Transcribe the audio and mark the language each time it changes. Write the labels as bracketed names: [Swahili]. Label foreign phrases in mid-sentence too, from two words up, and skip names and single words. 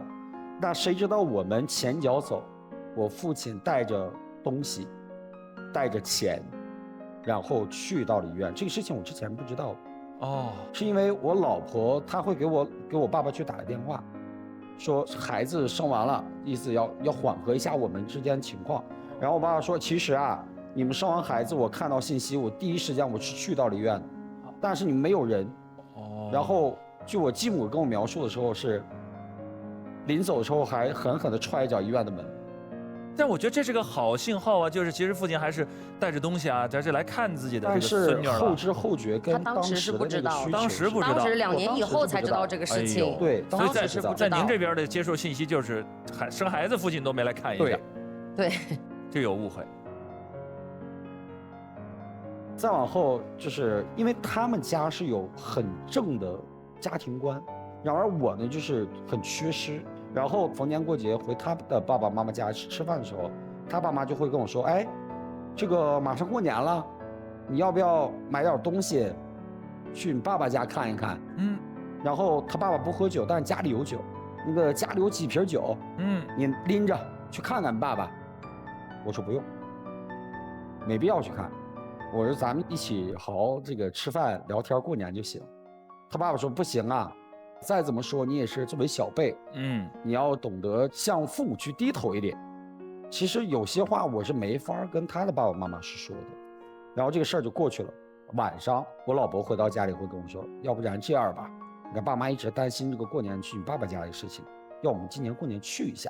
[Chinese] 那誰知道我們前脚走，我父親帶着東西，帶着錢，然後去到了醫院。這個事情我之前不知道。是因為我老婆她會給我爸爸去打個電話，說孩子生完了，意思要緩和一下我們之間情況。然後我爸爸說，其實啊，你們生完孩子，我看到信息，我第一時間我是去到了醫院的，但是你們沒有人。然後据我繼母跟我描述的時候是， 臨走的時候還狠狠地踹一脚医院的门。但我觉得这是个好信号啊，就是其實父親還是帶着東西啊，在這來看自己的這個孫女了。但是後知後覺跟當時不知道，當時不知道，當時2年以後才知道這個事情。對，所以在您這邊的接受信息就是生孩子父親都沒來看一下。對，就有誤會。再往後就是因為他們家是有很正的家庭觀，然而我呢就是很缺失。然後逢年過節回他的爸爸媽媽家吃飯的時候，他爸媽就會跟我說：“哎，這個馬上過年了，你要不要買點東西，去你爸爸家看一看？” 然後他爸爸不喝酒，但是家裡有酒，那個家裡有幾瓶酒，你拎着去看看你爸爸。我說不用，沒必要去看。我說咱們一起好好這個吃飯聊天過年就行。他爸爸說不行啊。再怎麼說，你也是作為小輩，你要懂得向父母去低頭一點。其實有些話我是沒法跟他的爸爸媽媽是說的，然後這個事兒就過去了。晚上我老婆回到家裡會跟我說，要不然這樣吧，你看爸媽一直擔心這個過年去你爸爸家的事情，要我們今年過年去一下。